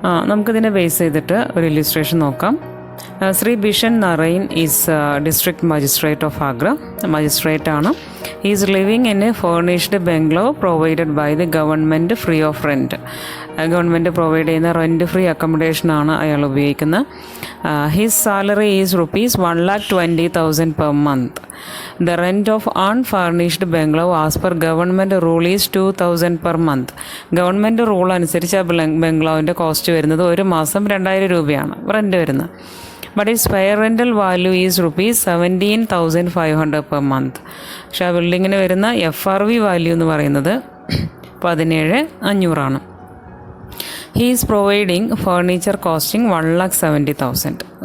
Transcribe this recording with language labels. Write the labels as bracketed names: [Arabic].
[Malayalam] നമുക്കിതിനെ ബേസ് ചെയ്തിട്ട് ഒരു ഇല്ലുസ്ട്രേഷൻ നോക്കാം. [English] Shri Bishan Narain is district magistrate of Agra. [Malayalam] Magistrate ആണ്. [English] He is living in a furnished bungalow provided by the government free of rent. [Malayalam] Government provide ചെയ്യുന്ന rent free അക്കോമഡേഷനാണ് അയാൾ ഉപയോഗിക്കുന്നത്. [English] His salary is ₹1,20,000 per month. The rent of unfurnished bungalow as per government rule is 2,000 per month. [Malayalam] Government rule അനുസരിച്ച് ആ ബംഗ്ലാവിൻ്റെ cost വരുന്നത് ഒരു മാസം 2,000 രൂപയാണ് rent വരുന്നത്. [English] But its fair rental value is ₹17,500 per month. [Malayalam] പക്ഷേ ആ ബിൽഡിങ്ങിന് വരുന്ന FRV വാല്യൂ എന്ന് പറയുന്നത് 17,500 [English] He is providing furniture costing 1,70,000.